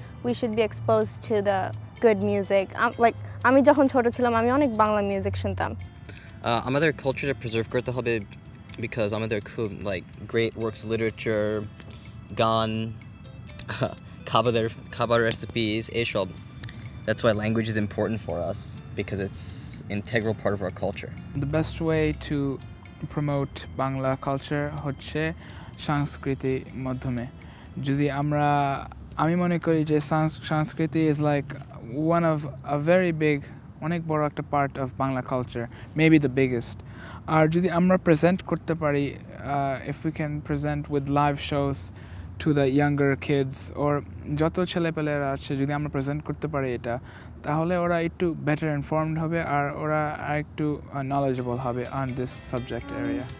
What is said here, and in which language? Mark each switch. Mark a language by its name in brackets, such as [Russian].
[English] We should be exposed to the good music. Like [Bangla] আমি যখন ছোট ছিলাম আমি অনেক বাংলা মিউজিক শুনতাম। আমাদের কালচারটা প্রিজার্ভ করতে হবে, বিকজ আমাদের খুব লাইক গ্রেট ওয়ার্কস লিটারেচার, গান, খাবার recipes, এইসব। [English] That's why language is important for us, because it's integral part of our culture. The best way to promote Bangla culture [Bangla] হচ্ছে সংস্কৃতি মাধ্যমে। যদি আমি মনে করি যে সংস্কৃতি [English] is like one of a very big, [Bangla] অনেক বড় একটা [English] part of Bangla culture, maybe the biggest. [Bangla] আর যদি আমরা প্রেজেন্ট করতে পারি, [English] if we can present with live shows to the younger kids, [Bangla] or যত ছেলেপেলেরা আছে যদি আমরা প্রেজেন্ট করতে পারি এটা, তাহলে ওরা একটু বেটার ইনফর্মড হবে আর ওরা আরেকটু নলেজেবল হবে [English] On this subject area.